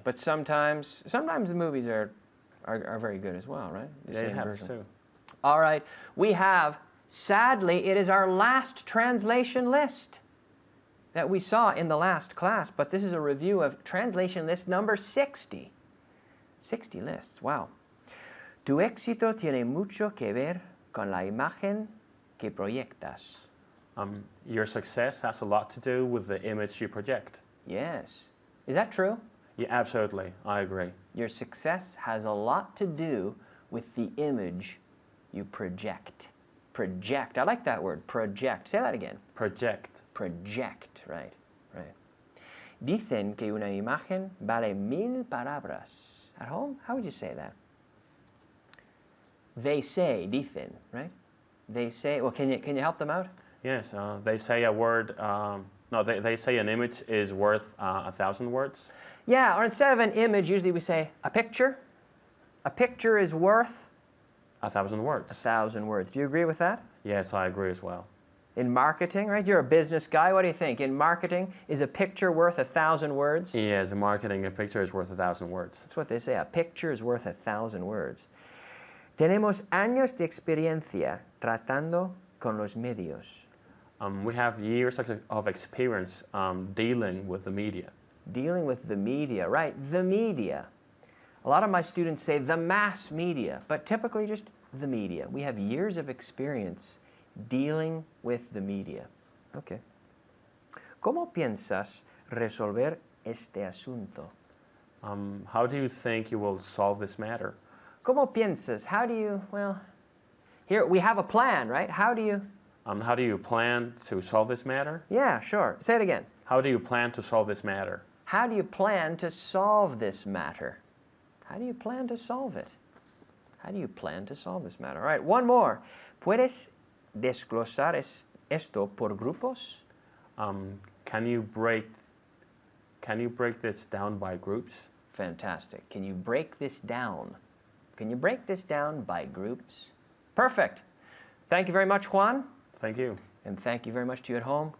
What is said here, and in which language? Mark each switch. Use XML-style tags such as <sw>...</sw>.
<en>But sometimes the movies are very good as well, right? The Yeah, it same happens version. too. All right. We have, sadly, it is our last translation list that we saw in the last class, but this is a review of translation list number 60. 60 lists, wow.</en> <es>Tu éxito tiene mucho que ver con la imagen que proyectas.</es> <en>Your success has a lot to do with the image you project. Yes. Is that true? Yeah, absolutely. I agree. Your success has a lot to do with the image you project. Project. I like that word, project. Say that again. Project. Project, right.</en> <es>Dicen que una imagen vale 1000 palabras.</es> <en>At home, how would you say that? They say, dicen, right? They say, well, can you help them out? Yes, they say a word, they say an image is worth 1,000 words. Yeah, or instead of an image, usually we say a picture. A picture is worth 1,000 words. 1,000 words. Do you agree with that? Yes, I agree as well. In marketing, right? You're a business guy. What do you think? In marketing, is a picture worth 1,000 words? Yes, in marketing, a picture is worth 1,000 words. That's what they say. A picture is worth 1,000 words.</en> <es>Tenemos años de experiencia tratando con los medios.</es> <en>We have years of experience dealing with the media. Dealing with the media, right? The media. A lot of my students say the mass media, but typically just the media. We have years of experience dealing with the media. Okay.</en> <es>¿Cómo piensas resolver este asunto?</es> <en>How do you think you will solve this matter?</en> <es>¿Cómo piensas?</es> <en>How do you, well, here we have a plan, right? How do you? How do you plan to solve this matter? Yeah, sure. Say it again. How do you plan to solve this matter? How do you plan to solve this matter? How do you plan to solve it? How do you plan to solve this matter? All right, one more.</en> <es>¿Puedes desglosar esto por grupos?</es> <en>Can you break this down by groups? Fantastic. Can you break this down? Can you break this down by groups? Perfect. Thank you very much, Juan. Thank you. And thank you very much to you at home.</en>